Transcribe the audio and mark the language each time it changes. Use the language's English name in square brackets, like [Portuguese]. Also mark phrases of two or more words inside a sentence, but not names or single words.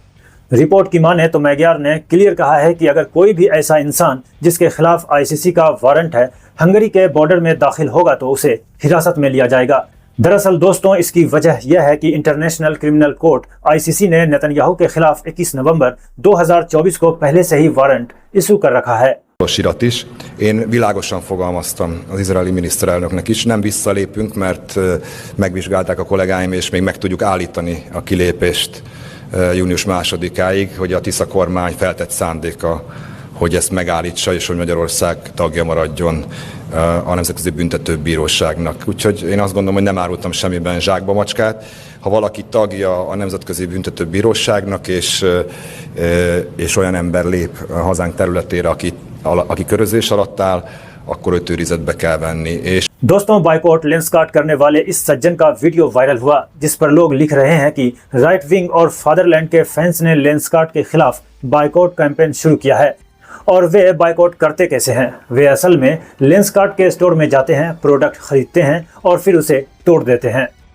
[Hindi] रिपोर्ट की माने तो मैग्यार ने क्लियर कहा है कि अगर कोई भी ऐसा इंसान जिसके खिलाफ आईसीसी का वारंट है हंगरी के बॉर्डर में दाखिल होगा तो उसे हिरासत में लिया जाएगा। दरअसल दोस्तों, इसकी वजह यह है कि इंटरनेशनल क्रिमिनल कोर्ट आईसीसी ने नेतन्याहू के खिलाफ 21 नवंबर 2024 को पहले से ही वारंट इशू कर रखा है [Hungarian] Irat is. Én világosan fogalmaztam az izraeli miniszterelnöknek is, nem visszalépünk, mert megvizsgálták a kollégáim, és még meg tudjuk állítani a kilépést június 2-áig, hogy a Tisza kormány feltett szándéka, hogy ezt megállítsa, és hogy Magyarország tagja maradjon a Nemzetközi Büntetőbíróságnak. Úgyhogy én azt gondolom, hogy nem árultam semmiben zsákba macskát. Ha valaki tagja a Nemzetközi Büntetőbíróságnak, és olyan ember lép a hazánk területére, aki körözés alatt áll, akkor őt őrizetbe kell venni. És [Hindi] दोस्तों बाइकआउट लेंसकार्ट करने वाले इस सज्जन का वीडियो वायरल हुआ, जिस पर लोग लिख रहे हैं कि [English] right wing [Hindi] और फादरलैंड के फैंस ने लेंसकार्ट के खिलाफ [English] boycott campaign [Hindi] शुरू किया है। और वे बाइकआउट करते कैसे हैं? वे असल में लेंसकार्ट के स्टोर में जाते हैं, प्रोडक्ट खरीदते हैं और फिर उसे तोड़ देते हैं।